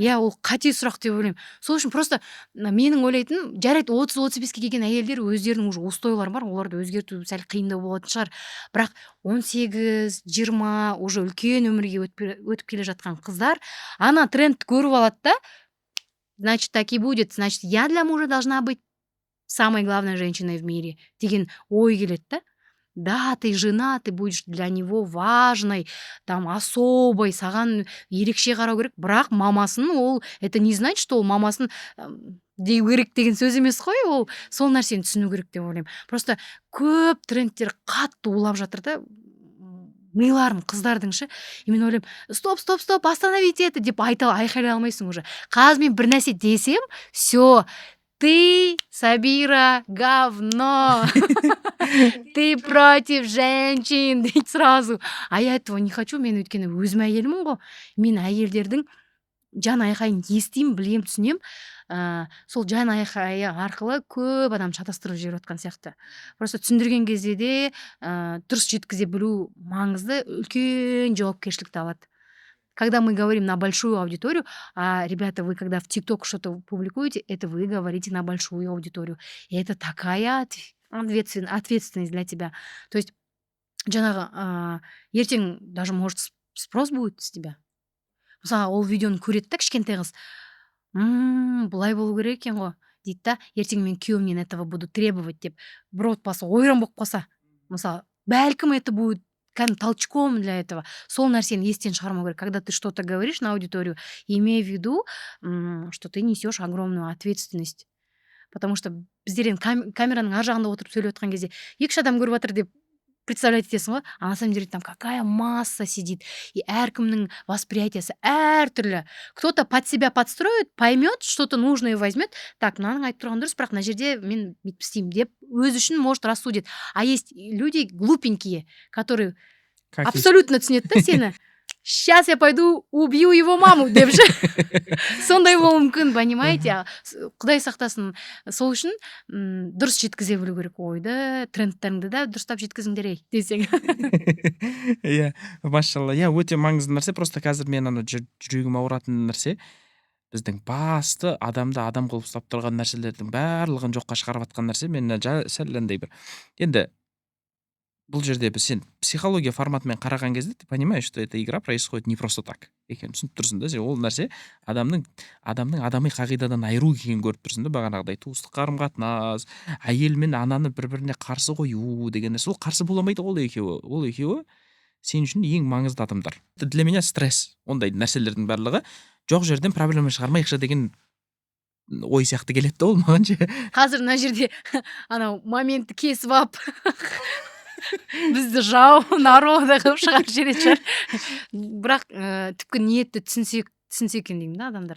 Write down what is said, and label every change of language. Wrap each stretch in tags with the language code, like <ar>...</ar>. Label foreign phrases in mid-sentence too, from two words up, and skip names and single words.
<kk>Иә, ол қате сұрақ деп ойлаймын. Сол үшін просто менің ойлайтыным, жарайды 30-35-ке келген әйелдер өздерінің уже устойлары бар, оларды өзгерту сәл қиындау болатын шығар. Бірақ 18-20 уже үлкен өмірге өтіп келе жатқан қыздар ана трендті көріп алады да,</kk> <ru>значит, так и будет, значит, я для мужа должна быть самой главной женщиной в мире</ru> <kk>деген ой келеді да.</kk> <ru>Да, ты жена, ты будешь для него важной, там, особой,</ru> <kk>саған ерекше қарау керек. Бірақ мамасын ол,</kk> <ru>это не значит, что</ru> <kk>ол мамасын деу керек деген сөз емес қой, ол сол нәрсені түсіну керек деп ойлаймын. Просто көп трендтер қатты улап жатыр да, мыйларым қыздардыңшы. И мен ойлаймын,</kk> <ru>стоп, остановить это</ru> <kk>деп айқайлай алмайсың</kk> <ru>уже.</ru> <kk>Қазір мен бір нәрсе десем,</kk> <ru>все, ты, Сабира, говно, ты против женщин дейді сразу. А я этого не хочу,</ru> <kk>мен өйткені өзім әйелмін ғой. Мен әйелдердің жан айқайын естимін, білем, түсінем. Сол жан айқайы арқылы көп адам шатастырып жіберіп жатқан сияқты. Просто түсіндірген кезде де дұрыс жеткізе білу маңызды, үлкен жауапкершілікті алады.</kk> <ru>Когда мы говорим на большую аудиторию, а, ребята, вы когда в ТикТок что-то публикуете, это вы говорите на большую аудиторию. И это такая ответственность для тебя. То есть,</ru> <kk>жаңағы ертең</kk> <ru>даже может спрос будет с тебя.</ru> <kk>Мысалы, ол видеоны көреді да кішкентай қыз. Бұлай болу керек екен ғой дейді да, ертең мен күйеуімнен</kk> <ru>этого буду требовать</ru> <kk>деп бір отбасы ойран болып қалса, мысалы, бәлкім</kk> <ru>это будет толчком для этого.</ru> <kk>Сол нәрсені естен шығармау керек.</kk> <ru>Когда ты что-то говоришь на аудиторию, имей в виду, что ты несешь огромную ответственность. Потому что</ru> <kk>біздер камераның ар жағында отырып сөйлеп отқан кезде екі адам көріп жатыр деп представлять етесің ғой,</kk> <ru>а на самом деле там какая масса сидит, и</ru> <kk>әркімнің восприятиясы әртүрлі.</kk> <ru>Кто-то под себя подстроит, поймет, что-то нужное возьмет.</ru> <kk>Так, мынаның айтып тұрған дұрыс, бірақ мына жерде мен бүйтіп істеймін деп өзі үшін</kk> <ru>может рассудит. А есть люди глупенькие, которые абсолютно</ru> <kk>түсінеді да сені.</kk> <ru>Сейчас я пойду убью его маму</ru> <kk>деп ше. Сондай болуы мүмкін, понимаете? Құдай сақтасын. Сол үшін дұрыс жеткізе білу керек ойды, трендтеріңді да дұрыстап жеткізіңдер ей десең. Иә, машалла. Иә, өте маңызды нәрсе. Просто қазір мен ана жүрегім ауыратын нәрсе. Біздің басты адамды адам қылып ұстап тұрған нәрселердің барлығын жоққа шығарып жатқан нәрсе. Мен сәл андай бір. Енді бұл жерде сен психология форматымен қараған кезде</kk> <ru>ты понимаешь, что эта игра происходит не просто так</ru> <kk>екен. Түсініп тұрсың да, сен ол нәрсе адамның адами қағидадан айыру екенін көріп тұрсың да, бағанағыдай туыстық қарым-қатынас, әйел мен ананы бір-біріне қарсы қою деген нәрсе. Ол қарсы бола алмайды ол екеуі. Ол екеуі сен үшін ең маңызды адамдар.</kk> <ru>Для меня стресс</ru> <kk>ондай нәрселердің барлығы жоқ жерден проблема шығармайықшы деген ой сияқты келеді да ол маған ше. Қазір мына жерде анау моментті кесіп алып бізді жау народа қылып шығарып жіберетін шығар. Бірақ түпкі ниетті түсінсе екен деймін да адамдар.</kk>